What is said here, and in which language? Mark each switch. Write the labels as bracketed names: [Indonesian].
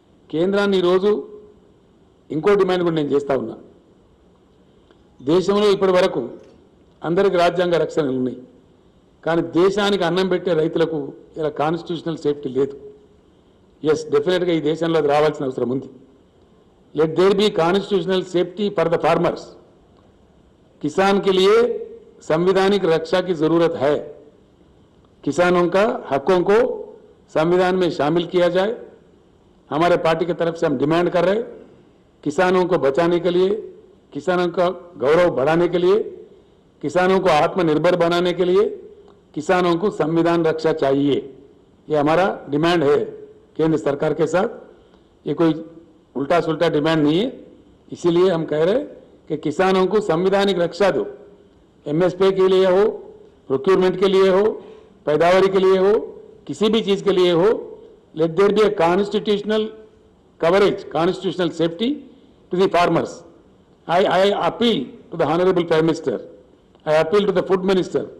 [Telugu] కేంద్రాన్ని ఈరోజు ఇంకో డిమాండ్ కూడా నేను చేస్తూ ఉన్నా. దేశంలో ఇప్పటి వరకు అందరికీ రాజ్యాంగ రక్షణలు ఉన్నాయి, కానీ దేశానికి అన్నం పెట్టే రైతులకు ఇలా కాన్స్టిట్యూషనల్ సేఫ్టీ లేదు. ఎస్, డెఫినెట్గా ఈ దేశంలో అది రావాల్సిన అవసరం ఉంది. [English] Let there be constitutional safety for the farmers. [Hindi] किसान के लिए संवैधानिक रक्षा की जरूरत है. किसानों का हकों को संविधान में शामिल किया जाए. हमारे पार्टी की तरफ से हम डिमांड कर रहे हैं, किसानों को बचाने के लिए, किसानों का गौरव बढ़ाने के लिए, किसानों को आत्मनिर्भर बनाने के लिए किसानों को संविधान रक्षा चाहिए. ये हमारा डिमांड है केंद्र सरकार के साथ. ये कोई उल्टा सुल्टा डिमांड नहीं है. इसीलिए हम कह रहे हैं कि किसानों को संवैधानिक रक्षा दो. एमएसपी के लिए हो, प्रोक्योरमेंट के लिए हो, पैदावारी के लिए हो, किसी भी चीज के लिए हो, [English] Let there be a constitutional coverage, constitutional safety to the farmers. I appeal to the Honorable Prime Minister. I appeal to the Food Minister.